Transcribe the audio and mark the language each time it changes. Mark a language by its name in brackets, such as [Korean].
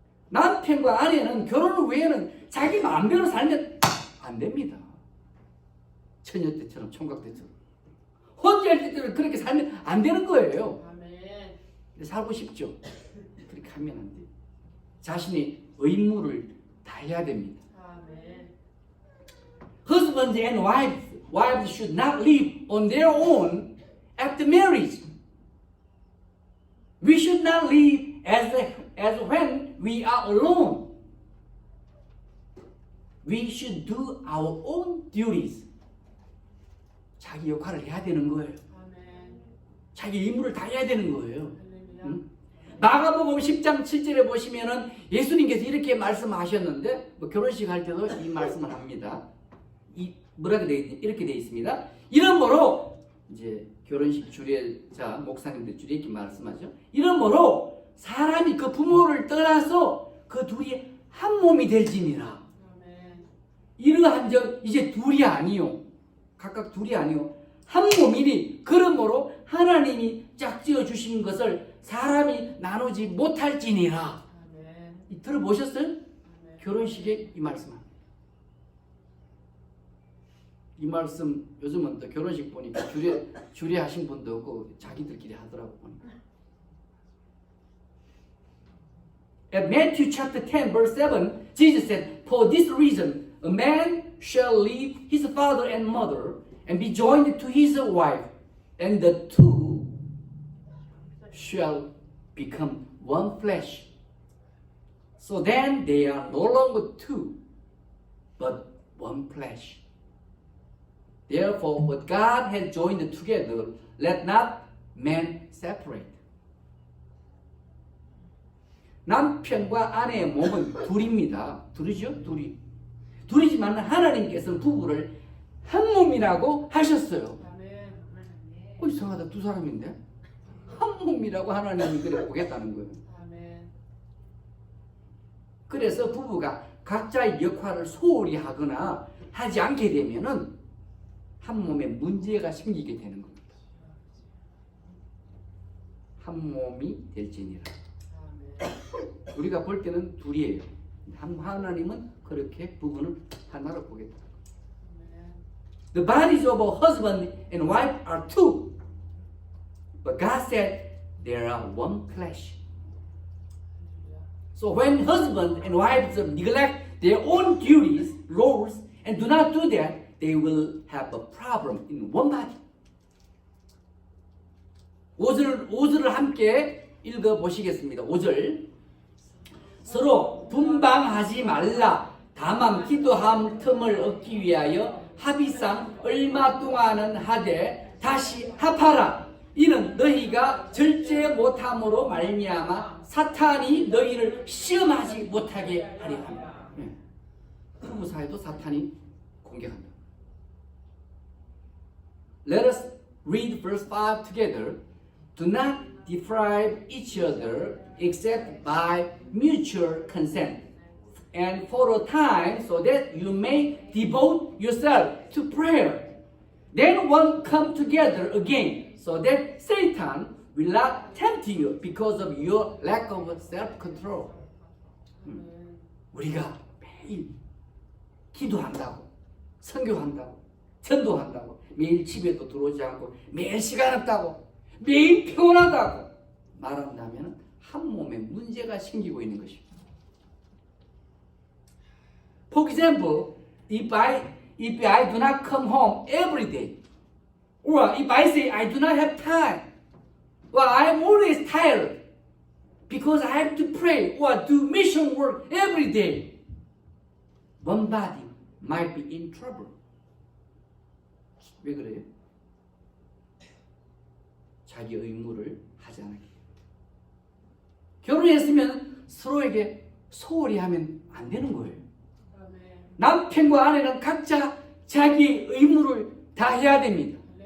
[Korean] 남편과 아내는 결혼 후에는 자기 마음대로 살면 안 됩니다. 처녀 때처럼 총각 때처럼 혼자 할 때처럼 그렇게 살면 안 되는 거예요. 살고 싶죠? 그렇게 하면 안 돼요. 자신의 의무를 다해야 됩니다. [English] Husbands and wives should not live on their own after marriage. We should not live as when we are alone. We should do our own duties. [Korean] 자기 역할을 해야 되는 거예요. 자기 의무를 다해야 되는 거예요. 응? 마가복음 10장 7절에 보시면은 예수님께서 이렇게 말씀하셨는데 뭐 결혼식 할 때도 이 말씀을 합니다. 이렇게 돼 있습니다. 이러므로 이제 결혼식 주례자 목사님들 주례 이렇게 말씀하죠. 이러므로 사람이 그 부모를 떠나서 그 둘이 한 몸이 될지니라. 이러한 적 이제 둘이 아니요. 각각 둘이 아니요. 한 몸이니 그러므로 하나님이 짝지어 주신 것을 사람이 나누지 못할지니라. 들어보셨어요? 결혼식에 이 말씀. 이 말씀 요즘은 또 결혼식 보니까 주례하신 분도 없고 자기들끼리 하더라고 보니까. [English] At Matthew chapter 10 verse 7, Jesus said, "For this reason, a man shall leave his father and mother and be joined to his wife, and the two shall become one flesh. So then they are no longer two, but one flesh. Therefore, what God has joined together, let not man separate." [Korean] 남편과 아내의 몸은 둘입니다. 둘이죠? 둘이지만 하나님께서는 부부를 한 몸이라고 하셨어요. 이상하다. 두 사람인데? 한 몸이라고 하나님이 그래 보겠다는 거예요. 그래서 부부가 각자의 역할을 소홀히 하거나 하지 않게 되면은 한 몸에 문제가 생기게 되는 겁니다. 한 몸이 될지니라. 우리가 볼 때는 둘이에요. 하나님은 그렇게 부부는 하나로 보겠다. [English] The bodies of a husband and wife are two, but God said they are one flesh. So when husband and wives neglect their own duties, roles, and do not do that, they will have a problem in one body. [Korean] 5절을 함께 읽어보시겠습니다. 5절 서로 분방하지 말라. 다만 기도함 틈을 얻기 위하여 합의상 얼마 동안은 하되 다시 합하라. 이는 너희가 절제 못함으로 말미암아 사탄이 너희를 시험하지 못하게 하려 합니다. 부부 사이도 사탄이 공격한다. [English] Let us read verse 5 together. Do not deprive each other except by mutual consent, and for a time so that you may devote yourself to prayer. Then one come together again, so that Satan will not tempt you because of your lack of self-control. [Korean] 우리가 매일 기도한다고, 선교한다고, 전도한다고, 매일 집에도 들어오지 않고, 매일 시간 없다고, 매일 피곤하다고 말한다면 한 몸에 문제가 생기고 있는 것입니다. [English] For example, if I do not come home every day, or if I say I do not have time, or I am always tired because I have to pray or do mission work every day, one body might be in trouble. [Korean] 왜 그래요? 자기 의무를 하지 않았기. 결혼했으면 서로에게 소홀히 하면 안 되는 거예요. 남편과 아내는 각자 자기 의무를 다 해야 됩니다.